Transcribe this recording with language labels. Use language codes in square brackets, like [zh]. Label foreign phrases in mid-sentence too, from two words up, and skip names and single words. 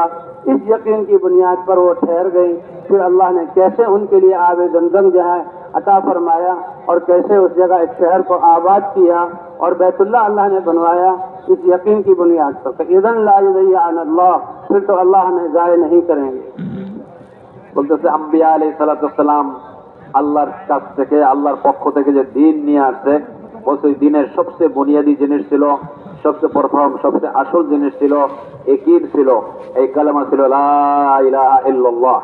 [ur] اس یقین کی بنیاد پر وہ ٹھہر گئی۔ پھر اللہ نے کیسے ان کے لیے آب زمزم جو ہے عطا فرمایا اور کیسے اس جگہ ایک شہر کو آباد کیا اور بیت اللہ اللہ نے بنوایا اس یقین کی بنیاد پر، [ar] اذن لا یضیعن اللہ، [ur] پھر تو اللہ ہمیں ضائع نہیں کریں گے۔ [bn] বলতেছে আম্বিয়া [ar] عليه السلام [bn] আল্লাহর কাছ থেকে, আল্লাহর পক্ষ থেকে যে দিন নিয়ে আসছে, বলছে দিনের সবচেয়ে বুনিয়াদি জিনিস ছিল, সবচেয়ে প্রথম সবচেয়ে আসল জিনিস ছিল, একিন ছিল, এই কালেমা ছিল [ar] لا إله إلا الله.